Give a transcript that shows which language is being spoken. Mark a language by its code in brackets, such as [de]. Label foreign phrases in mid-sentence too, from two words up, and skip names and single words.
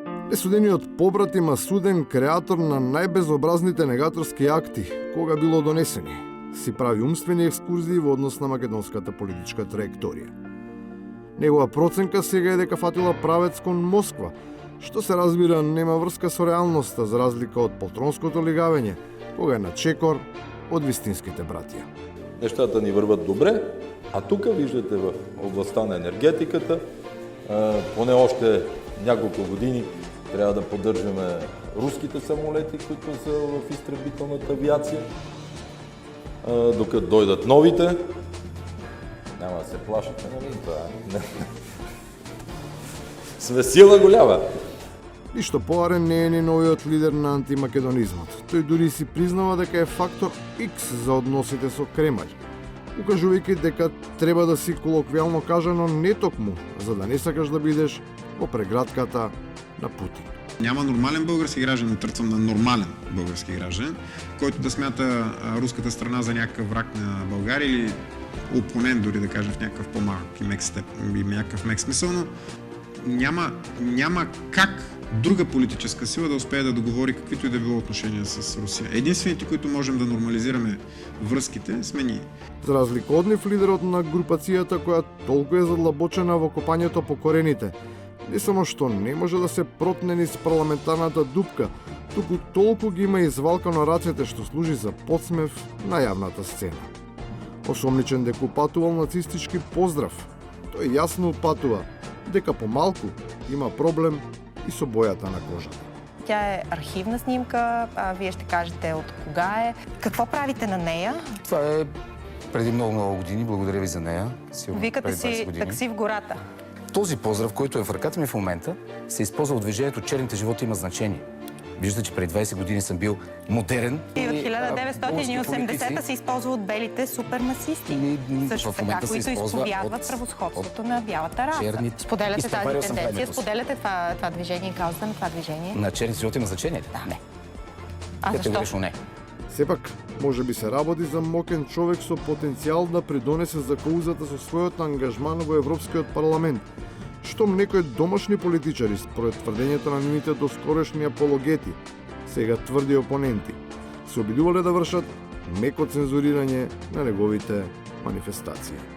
[mk] Несудениот побратим, а суден креатор на најбезобразните негаторски акти, кога било донесени, си прави умствени екскурзии во однос на македонската политичка траекторија. Негова проценка сега е дека фатила правец кон Москва, што се разбира нема врска со реалноста за разлика од полтронското лигавење, кога е на чекор од вистинските братија. [bg] Нещата ни върват добре, а тука виждате в областта на енергетиката, поне още няколко години трябва да поддържаме руските самолети, които са в изтребителната авиация, докато дойдат новите. Няма да се плашите, нали? Сме сила голяма. [mk] Ништо поарен не е ни новиот лидер на антимакедонизмот. Тој дури си признава дека е фактор X за односите со Кремљ, укажувајќи дека треба да си колоквијално кажано не токму, за да не сакаш да бидеш во прегратката на Путин. [bg] Няма нормален български гражданин, тръцам на нормален български гражданин, който да смята руската страна за някакъв враг на България или опонент, дори да кажем в някакъв по-малък и мек степ, и някакъв мек смисъл, но няма как друга политическа сила да успее да договори каквито и да било отношения с Русия. Единствените, които можем да нормализираме връзките, сме ние. [mk] За разлика од нив, лидерот на групацијата која толку е задлабочена во копањето по корените, не само што не може да се протне низ парламентарната дупка, туку толку ги има извалкано рацете што служи за подсмев на јавната сцена. Осомничен дека упатувал нацистички поздрав, тој јасно упатува дека помалку има проблем и со бојата на кожата. [bg] Тя е архивна снимка, вие ще кажете от кога е. Какво правите на нея? Това е преди много години, благодаря ви за нея. Викате си такси в гората. Този поздрав, който е в ръката ми в момента, се използва от движението "Черните животи има значение". Виждате, че преди 20 години съм бил модерен. И от 1980-та се използва от белите супермасисти. Също така, които изповядват превъзходството на бялата раса. Споделяте тази тенденция, споделяте това движение, каузата на това движение? На черните животи има значение? Да. Не. Защо? Не. [mk] Сепак, може би се работи за мокен човек со потенцијал да придонесе за каузата со својот ангажман во Европскиот парламент, штом некои домашни политичари, според тврдењето на нивните доскорешни апологети, сега тврди опоненти, се обидувале да вршат меко цензурирање на неговите манифестации.